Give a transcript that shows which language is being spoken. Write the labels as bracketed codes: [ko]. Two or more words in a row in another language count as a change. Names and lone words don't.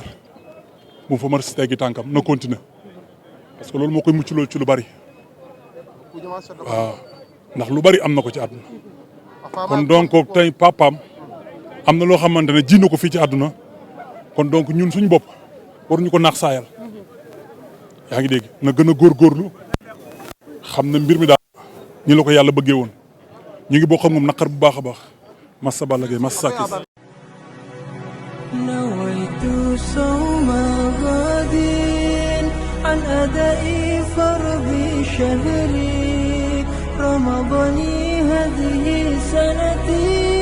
[wo] bu fa mar si teggi tànkam na continuer parce que loolu moo koy mucc loolu ci lu bari waaw ndax lu bari am na ko ci àdduna kon donc tey papaam am na loo xamante ne ji na ko fii ci àdduna kon donc ñun suñu bopp waruñu ko naax saayal yaa ngi dégg na gën a góorgóorlu xam ne mbir mi daal ñi la ko yàlla bëggee woon ñu ngi bokk ak moom naqar bu baax a baax massa Balla Gaye massa Sa Thiès. [ar] نويت صوم غد عن أداء فرض شهري رمضان هذه سنتي